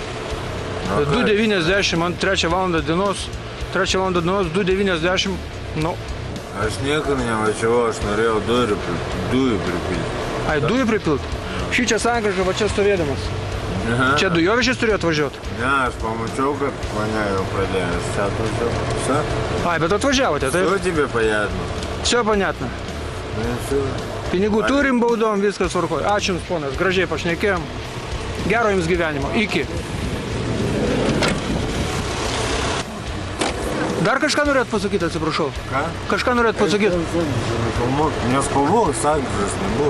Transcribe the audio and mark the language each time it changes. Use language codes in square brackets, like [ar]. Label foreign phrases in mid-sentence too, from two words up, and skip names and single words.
[lt] 2,90 man 3 valandą dienos, 2,90, nu. Aš niekur nevažiavau, aš norėjau dujų pripilti. Ai, dujų pripilt? Šį čia sankryžą, va čia stovėdamas. Čia dujovežis turėjo atvažiuoti? Ne, aš pamačiau, kad mane jau pradėjo. Aš čia atvažiavau. Все? Ai, bet atvažiavote, taip? [ru] Все тебе понятно. Все понятно. [lt] Pinigų turim, baudom, viskas tvarkoj. Ačiū Jums, ponas, gražiai pašnekėjom. Gero Jums gyvenimo. Iki. Dar kažką norėt pasakyti, atsiprašau? Ką? Kažką norėt pasakyti? Nespalvok, sankryžas nebuvo.